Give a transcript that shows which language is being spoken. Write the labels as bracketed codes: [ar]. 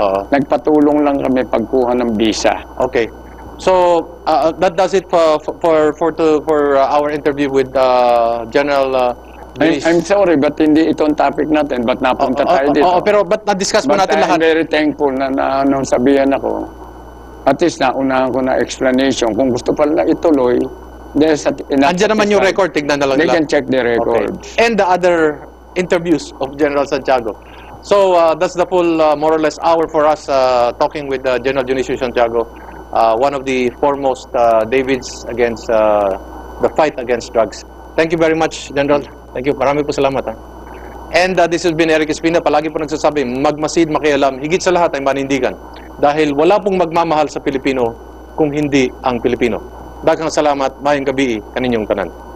[tl] Nagpatulong lang kami pagkuha ng visa. [en] Okay. So, that does it for our interview with General I'm sorry, but [tl] hindi itong topic natin. Ba't napunta tayo dito? Pero ba't na-discuss mo natin lahat? [en] I'm very thankful [tl] na nung sabihan ako. At least naunahan ko na explanation. Kung gusto pala ituloy, andyan naman yung record, tignan na lang [en] they [tl] nila. [en] can check the records. Okay. And the other interviews of General Santiago. So, that's the full, more or less, hour for us talking with General Dionisio Santiago, one of the foremost Davids against the fight against drugs. Thank you very much, General. Thank you. [tl] Marami po salamat. [en] And this has been Eric Espina. [tl] Palagi po nagsasabi, magmasid, makialam, higit sa lahat ay manindigan. Dahil wala pong magmamahal sa Pilipino kung hindi ang Pilipino. [ceb] Daghang salamat, mayang gabi, kaninyong tanan.